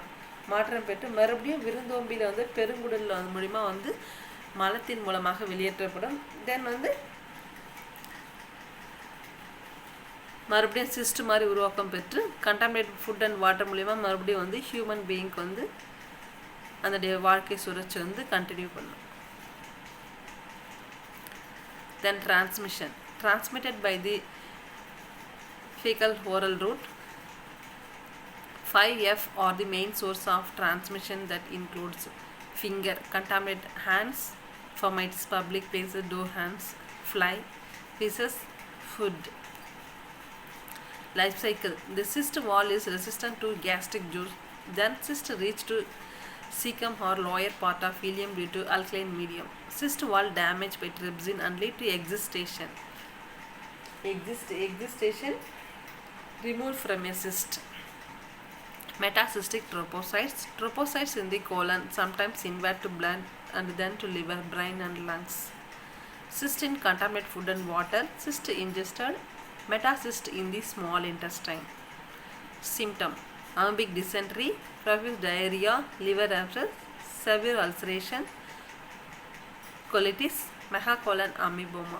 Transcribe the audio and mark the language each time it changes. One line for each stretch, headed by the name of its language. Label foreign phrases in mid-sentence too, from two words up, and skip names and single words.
Tamil: மாற்றம் பெற்று மறுபடியும் விருந்தோம்பியில் வந்து பெருங்குடல் மூலிமா வந்து மலத்தின் மூலமாக வெளியேற்றப்படும். தென் வந்து மறுபடியும் சிஸ்ட் மாதிரி உருவாக்கம் பெற்று
English: contaminated food and water
Tamil: மூலிமா மறுபடியும் வந்து
English: human beingக்கு
Tamil: வந்து அந்த வாழ்க்கை சுழற்சி வந்து கண்டினியூ பண்ணும்.
English: Then transmission transmitted by the fecal oral route. 5F are the main source of transmission that includes finger, contaminated hands, fomites, public places, door hands, fly, feces, food. Life cycle. The cyst wall is resistant to gastric juice. Then cyst reach to cecum or lower part of ileum due to alkaline medium. Cyst wall damage by trypsin and lead to excistation. Excistation removed from a cyst. Metacystic tropocytes. Tropocytes in the colon sometimes invade to blood and then to liver, brain and lungs. Cyst in contaminated food and water. Cyst ingested. Metacyst in the small intestine. Symptom: amoebic dysentery, profuse diarrhea, liver abscess, severe ulceration, colitis, megacolon amoeboma.